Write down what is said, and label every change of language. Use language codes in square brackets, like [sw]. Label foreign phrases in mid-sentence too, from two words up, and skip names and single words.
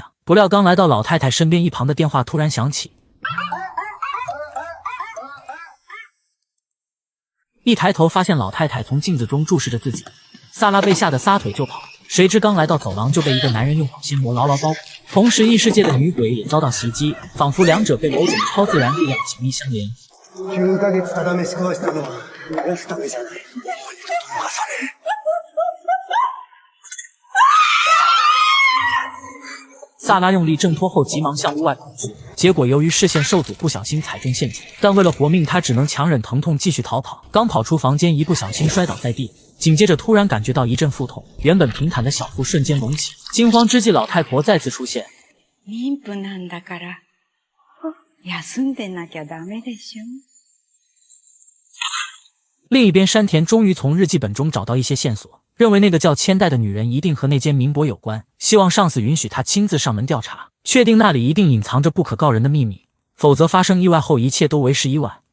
[zh] 不料刚来到老太太身边一旁的电话突然响起，一抬头发现老太太从镜子中注视着自己，萨拉被吓得撒腿就跑，谁知刚来到走廊就被一个男人用保鲜膜牢牢包裹。同时异世界的女鬼也遭到袭击，仿佛两者被某种超自然力量紧密相连。 [ja] 9 ヶ月ただ飯食わしたのは逃がすためじゃない。逃され。 [zh] 萨拉用力挣脱后，急忙向屋外跑去，结果由于视线受阻，不小心踩中陷阱。但为了活命，他只能强忍疼痛继续逃跑。刚跑出房间，一不小心摔倒在地，紧接着突然感觉到一阵腹痛，原本平坦的小腹瞬间隆起。惊慌之际，老太婆再次出现。 [ja] 妊婦なんだから、休んでなきゃダメでしょ。 [zh] 另一边，山田终于从日记本中找到一些线索，认为那个叫千代的女人一定和那间民博有关，希望上司允许他亲自上门调查，确定那里一定隐藏着不可告人的秘密，否则发生意外后一切都为时已晚。